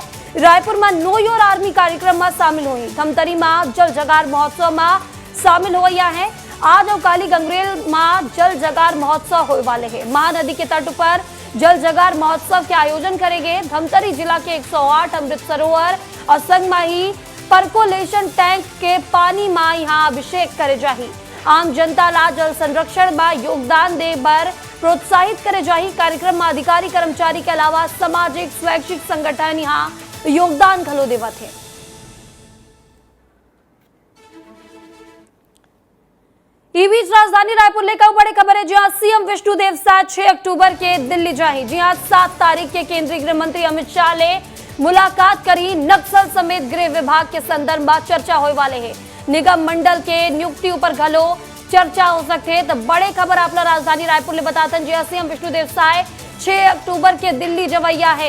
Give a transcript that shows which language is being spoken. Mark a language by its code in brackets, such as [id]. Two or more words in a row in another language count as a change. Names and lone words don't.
[hne] रायपुर में नो योर आर्मी कार्यक्रम में शामिल हुई, धमतरी में जल जगार महोत्सव में शामिल हो है। आज और काली गंगरेल में जल जगार महोत्सव होने वाले है। महानदी के तट पर जल जगार महोत्सव के आयोजन करेंगे। धमतरी जिला के 108 अमृत सरोवर और संगमाही परकोलेशन टैंक के पानी में यहाँ अभिषेक करे जाही। आम जनता ला जल संरक्षण में योगदान दे बर प्रोत्साहित करे जाही। कार्यक्रम में अधिकारी कर्मचारी के अलावा सामाजिक स्वैच्छिक संगठन यहाँ योगदान घलो देवत है। बीच राजधानी रायपुर लेकर बड़ी खबर है। जी हाँ, सीएम विष्णुदेव साय 6 अक्टूबर के दिल्ली जाए। जी हाँ, 7 तारीख के केंद्रीय गृह मंत्री अमित शाह ले मुलाकात करी। नक्सल समेत गृह विभाग के संदर्भ में चर्चा होने वाले है। निगम मंडल के नियुक्ति ऊपर घलो चर्चा हो सकते है। तो बड़े खबर आप राजधानी रायपुर ले बताते जी हाँ, सीएम विष्णुदेव साय 6 अक्टूबर के दिल्ली जवैया है।